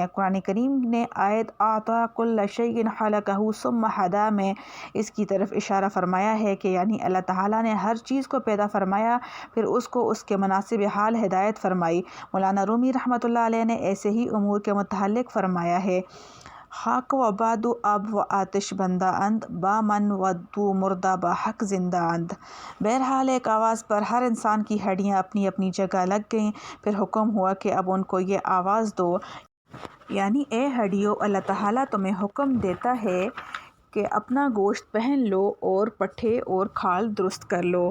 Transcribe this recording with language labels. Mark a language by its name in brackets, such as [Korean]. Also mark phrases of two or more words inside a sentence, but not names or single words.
[Urdu] قرآن کریم نے آیت [Arabic] اعطیٰ کل شیء خلقہ ثم ھدیٰ [Urdu] میں اس کی طرف اشارہ فرمایا ہے کہ یعنی اللہ تعالیٰ نے ہر چیز کو پیدا فرمایا پھر اس کو اس کے مناسب حال ہدایت فرمائی۔ مولانا رومی رحمۃ اللہ علیہ نے ایسے ہی امور کے متعلق فرمایا ہے: [Persian] خاک و آباد و آب و آتش بندہ اند، با من و تو مردہ با حق زندہ اند۔ [Urdu] بہرحال ایک آواز پر ہر انسان کی ہڈیاں اپنی اپنی جگہ لگ گئیں، پھر حکم ہوا کہ اب ان کو یہ آواز دو، یعنی اے ہڈیوں، اللہ تعالیٰ تمہیں حکم دیتا ہے کہ اپنا گوشت پہن لو اور پٹھے اور کھال درست کر لو۔